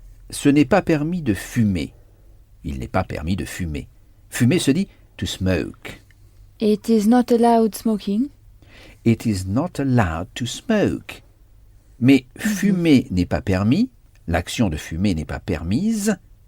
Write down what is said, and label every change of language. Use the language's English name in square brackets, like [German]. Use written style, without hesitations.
[French] Ce n'est pas permis de fumer. Il n'est pas permis de fumer. Fumer se dit to smoke. [English] It is not allowed smoking? It is not allowed to smoke. [French] Mais fumer n'est pas permis. L'action de fumer n'est pas permise.